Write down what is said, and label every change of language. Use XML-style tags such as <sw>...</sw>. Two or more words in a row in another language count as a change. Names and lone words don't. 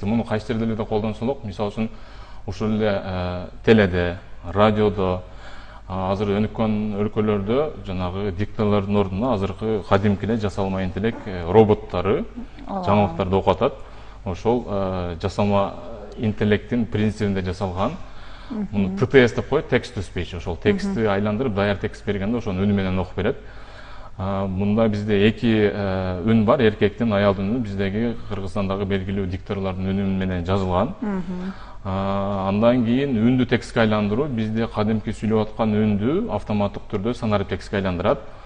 <ky>Муну кайсы жерде эле колдонсолок, мисалы үчүн ошол эле теледе, радиодо, азыр өнүккөн өлкөлөрдө жанагы дикторлордун ордуна азыркы кадимки эле жасалма интеллект роботтары жаңылыктарды окуп атат. Ошол жасалма интеллекттин принцибинде жасалган. Муну TTS деп коет,</ky> <en>text to speech.</en> <ky>Ошол текстти айландырып, даяр текст бергенде ошону үнү менен окуп берет. Мында бизде эки үн бар, эркектин, аялдын үнү. Биздеги Кыргызстандагы белгилүү дикторлордун үнү менен жазылган. Андан кийин үндү текстке айландыруу, бизде кадимки сүйлөп аткан үндү автоматтык түрдө санарип текстке айландырат.</ky>